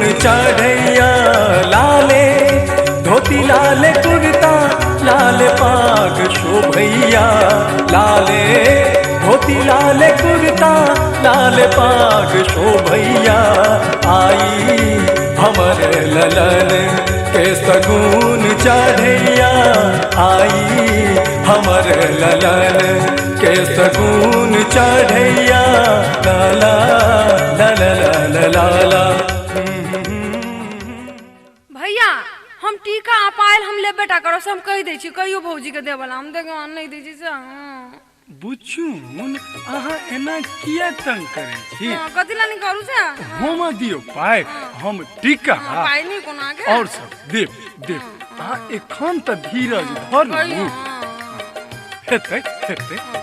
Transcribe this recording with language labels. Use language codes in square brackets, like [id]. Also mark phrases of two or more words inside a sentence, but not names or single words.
[mai] चढ़ैया लाले धोती लाल कुर्ता लाल पाग शोभैया लाले धोती लाल कुर्ता लाल पाग शोभैया आई हमर ललन के सगुन चढ़ैया आई हमर ललन के सगुन चढ़ैया लाला लाला लाला भैया हम टीका अपायल हम ले बेटा करो से हम कह दै छी कहियो भौजी के देवला हम देखो नहीं दै छी से बुचुन अहाँ एना किया तंग करे छी कथि ला नहीं करू से हम दियो पाय हम टीका पाय नहीं कोना के और सब देव देव अहाँ एखन त धीरज धरू हेतै हेतै